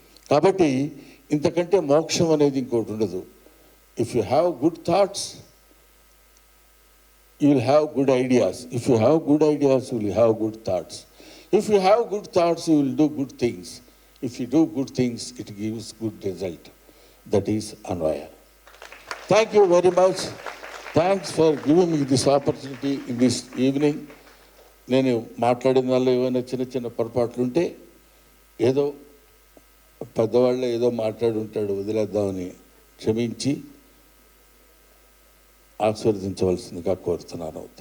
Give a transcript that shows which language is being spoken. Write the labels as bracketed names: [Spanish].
[Telugu] కాబట్టి ఇంతకంటే మోక్షం అనేది ఇంకోటి ఉండదు. [English] If you have good thoughts you will have good ideas. If you have good ideas, you will have good thoughts. If you have good thoughts, you will do good things. If you do good things, it gives good result. That is Anvaya. Thank you very much. Thanks for giving me this opportunity in this evening. [Telugu] నేను మాట్లాడిన వాళ్ళు ఏమైనా చిన్న పొరపాట్లు ఉంటే ఏదో పెద్దవాళ్ళు ఏదో మాట్లాడి ఉంటాడు, వదిలేద్దామని క్షమించి ఆశీర్వదించవలసిందిగా కోరుతున్నాను. థ్యాంక్